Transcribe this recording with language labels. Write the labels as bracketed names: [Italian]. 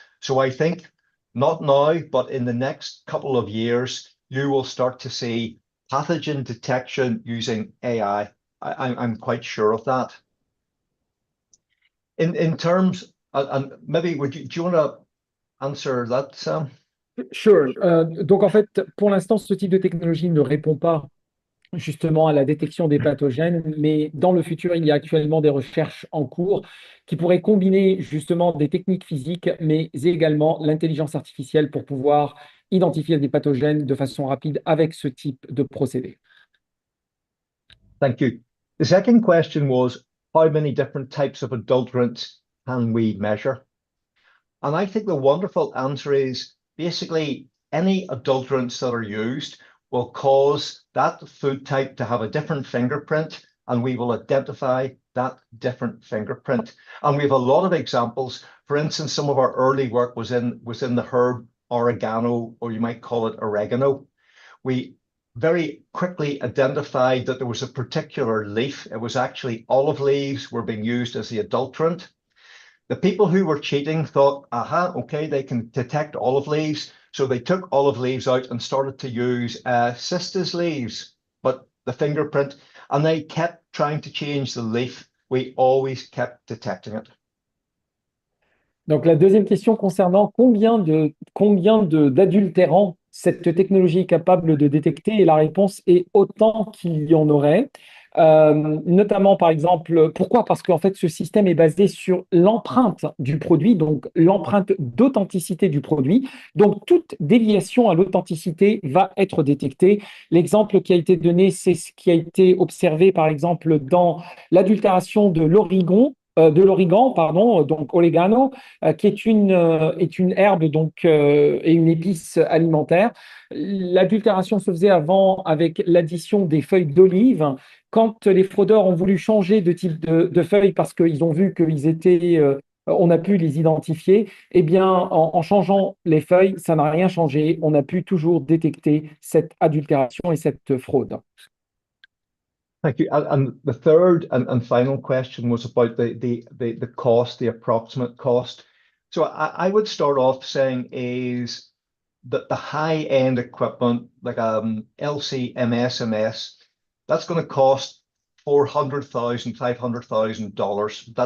[English] So I think not now, but in the next couple of years, you will start to see pathogen detection using AI. I'm quite sure of that. In terms, and maybe do you want to answer that, Sam? Sure. [French] Donc en fait, pour l'instant, ce type de technologie ne répond pas justement à la détection des pathogènes, mais dans le futur, il y a actuellement des recherches en cours qui pourraient combiner justement des techniques physiques, mais également l'intelligence artificielle pour pouvoir identifier des pathogènes de façon rapide avec ce type de procédé. [English] Thank you. The second question was, how many different types of adulterants can we measure? And I think the wonderful answer is basically any adulterants that are used will cause that food type to have a different fingerprint, and we will identify that different fingerprint. And we have a lot of examples. For instance, some of our early work was in the herb oregano, or you might call it oregano. We very quickly identified that there was a particular leaf. It was actually olive leaves were being used as the adulterant. The people who were cheating thought, aha, okay, they can detect olive leaves. So they took olive leaves out and started to use cistus leaves, but the fingerprint, and they kept trying to change the leaf. We always kept detecting it. [French] Donc la deuxième question concernant combien d'adultérants cette technologie est capable de détecter, et la réponse est autant qu'il y en aurait. Notamment, par exemple, pourquoi? Parce qu'en fait, ce système est basé sur l'empreinte du produit, donc l'empreinte d'authenticité du produit. Donc, toute déviation à l'authenticité va être détectée. L'exemple qui a été donné, c'est ce qui a été observé, par exemple, dans l'adultération de l'origan, donc oregano, qui est une herbe donc, et une épice alimentaire. L'adultération se faisait avant avec l'addition des feuilles d'olive. Quand les fraudeurs ont voulu changer de type de feuilles parce qu'ils ont vu qu'ils étaient, on a pu les identifier, eh bien, en changeant les feuilles, ça n'a rien changé. On a pu toujours détecter cette adultération et cette fraude. [English] Thank you. And the third and final question was about the cost, the approximate cost. So I would start off saying is that the high-end equipment, like LC MSMS, that's going to cost $400,000, $500,000.